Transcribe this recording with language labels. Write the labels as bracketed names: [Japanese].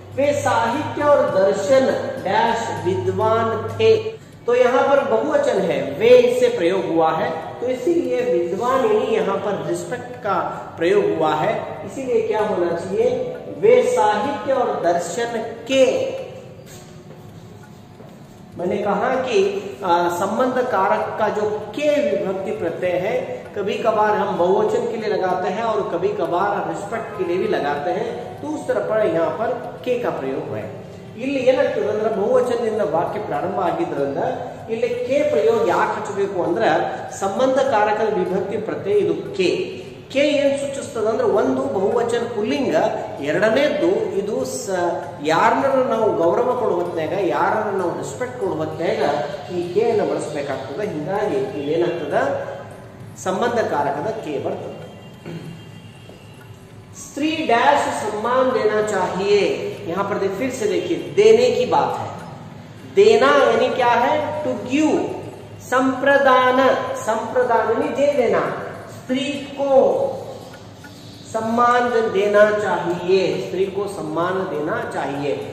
[Hindi] वे साहित्य और दर्शन डैश विद्वान थे, तो यहाँ पर बहुवचन है, वे इससे प्रयोग हुआ है, तो इसीलिए विद्वान यानी यहाँ पर रिस्पेक्ट का प्रयोग हुआ है, इसीलिए क्या होना चाहिए, वे साहित्य और दर्शन के। मैंने कहा कि संबंध कारक का जो के विभक्ति प्रत्यय है, कभी कभार हम बहुवचन के लिए लगाते हैं और कभी कभार रिस्पेक्ट के लिए भी लगाते हैं, तो उस तरह पर यहाँ पर के का प्रयोग है। [Kannada] ಇಲ್ಲಿ ಏನಾಗ್ತದೆ ಅಂದ್ರೆ ಬಹುವಚನದಿಂದ ವಾಕ್ಯ ಪ್ರಾರಂಭ ಆಗಿದ್ರಿಂದ ಇಲ್ಲಿ ಕೆ ಪ್ರಯೋಗ ಯಾಕೆ ಹಚ್ಚಬೇಕು ಅಂದ್ರೆ ಸಂಬಂಧಕಾರಕ ವಿಭಕ್ತಿ ಪ್ರತ್ಯಯ ಇದು ಕೆ ಏನ್ ಸೂಚಿಸ್ತದೆ ಅಂದ್ರೆ ಒಂದು ಬಹುವಚನ ಪುಲ್ಲಿಂಗ, ಎರಡನೇದ್ದು ಇದು ಯಾರನ್ನ ನಾವು ಗೌರವ ಕೊಡುವ ಹೊತ್ನ್ಯಾಗ, ಯಾರನ್ನ ನಾವು ರೆಸ್ಪೆಕ್ಟ್ ಕೊಡುವ ಹೊತ್ನ್ಯಾಗ ಈ ಕೆ ಅನ್ನು ಬಳಸಬೇಕಾಗ್ತದೆ. ಹೀಗಾಗಿ ಇಲ್ಲೇನಾಗ್ತದ ಸಂಬಂಧಕಾರಕದ ಕೆ ಬರ್ತದೆ. [Hindi] स्त्री डैश सम्मान देना चाहिए, यहां पर फिर से देखिए देने की बात है, देना यानी क्या है, [English] to give, [Hindi] संप्रदान, संप्रदान यानी दे देना, स्त्री को सम्मान देना चाहिए, स्त्री को सम्मान देना चाहिए।